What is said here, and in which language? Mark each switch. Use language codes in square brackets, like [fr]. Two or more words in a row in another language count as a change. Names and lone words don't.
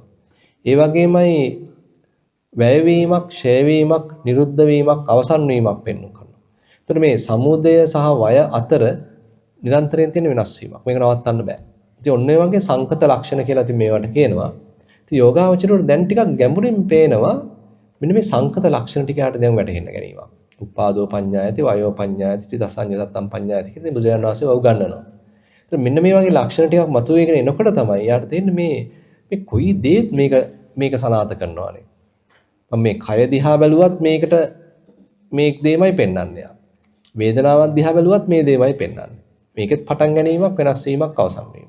[si] ඒ වගේමයි වැයවීමක්, ඡේවීමක්, නිරුද්ධ වීමක්, අවසන් වීමක් පෙන්වුම් කරනවා. එතකොට මේ සමුදය සහ වය අතර නිරන්තරයෙන් තියෙන වෙනස් වීමක්. මේක නවත්තන්න බෑ. ඉතින් ඔන්න ඔය වගේ සංකත ලක්ෂණ කියලා ඉතින් මේවට කියනවා. ඉතින් යෝගාවචරයට දැන් ටිකක් ගැඹුරින් පේනවා මෙන්න මේ සංකත ලක්ෂණ ටික යට දැන් වැටහෙන්න ගැනීම. [pi] උපාදෝ පඤ්ඤායති, වයෝ පඤ්ඤායති, දසඤ්ඤ සත්තම් පඤ්ඤායති [si] කියලා බුදුරජාණන් වහන්සේ උගන්වනවා. ඉතින් මෙන්න මේ වගේ ලක්ෂණ ටිකක් මතුවේගෙන එනකොට තමයි යාට තේරෙන්නේ මේ කොයි දේත් මේක සනාථ කරනවානේ. මම මේ කය දිහා බැලුවත් මේකට මේ දෙයමයි පෙන්වන්නේ. වේදනාවක් දිහා බැලුවත් මේ දෙයමයි පෙන්වන්නේ. මේකෙත් පටන් ගැනීමක්, වෙනස් වීමක්, අවසන් වීමක්.